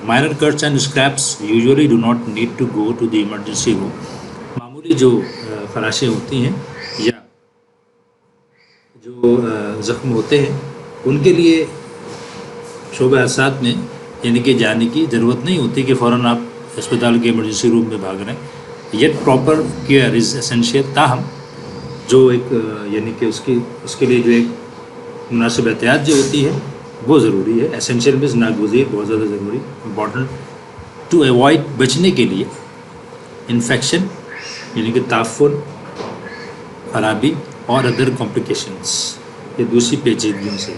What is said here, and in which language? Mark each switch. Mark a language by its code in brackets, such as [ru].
[en] Minor cuts and scrapes usually do not need to go to the emergency room. [ur] معمولی جو خراشیں ہوتی ہیں یا جو زخم ہوتے ہیں ان کے لیے شعبہ حادثات میں یعنی کہ جانے کی ضرورت نہیں ہوتی کہ فوراً آپ اسپتال کے ایمرجنسی روم میں بھاگ رہے ہیں. [en] Yet proper care is essential. [ur] تاہم جو ایک یعنی کہ اس کے لیے جو ایک مناسب احتیاط جو ہوتی ہے وہ ضروری ہے. اسینشیل مینس ناگزیر، بہت زیادہ ضروری، [en] important to avoid, [ur] بچنے کے لیے، انفیکشن یعنی کہ تعفن، خرابی اور ادر کمپلیکیشنس، یہ دوسری پیچیدگیوں سے.